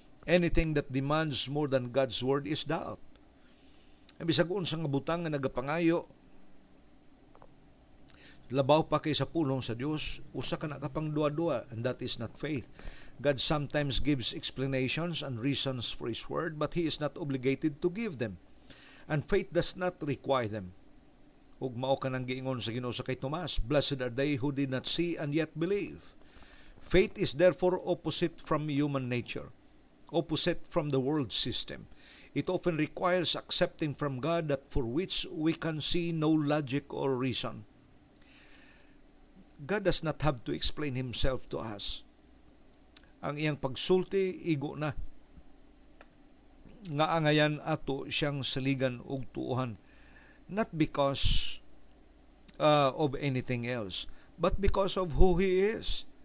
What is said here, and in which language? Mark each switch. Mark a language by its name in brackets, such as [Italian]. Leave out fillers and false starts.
[English] Anything that demands more than God's word is doubt. [Cebuano] Bisag unsa nga butang nga nagapangayo labaw pa kay sa pulong sa Dios, usa ka na kapang duwa-duwa, [English] and that is not faith. God sometimes gives explanations and reasons for His word, but He is not obligated to give them. And faith does not require them. [Cebuano] Ug mao ka nang giingon sa Ginoo sa kay Tomas, [English] blessed are they who did not see and yet believe. Faith is therefore opposite from human nature, opposite from the world system. It often requires accepting from God that for which we can see no logic or reason. God does not have to explain Himself to us. [Cebuano] Ang iyang pagsulti, igo na. Nga angayan ato siyang saligan og tuuhan. [English] Not because of anything else, but because of who He is.